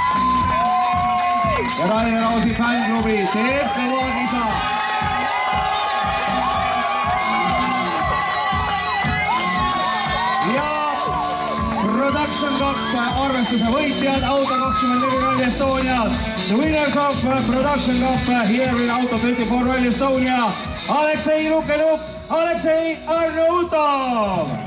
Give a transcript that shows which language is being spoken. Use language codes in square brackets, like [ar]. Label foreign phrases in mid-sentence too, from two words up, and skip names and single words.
[et] Ja Rainer Ausi fännklubi teeb kõva kisa. Production Cup arvestuse võitjad Auto 24 Rally Estonia. [en] The winners of Production Cup here in Auto 24 Rally Estonia. Aleksei Lukenuk, Aleksei Arnautov.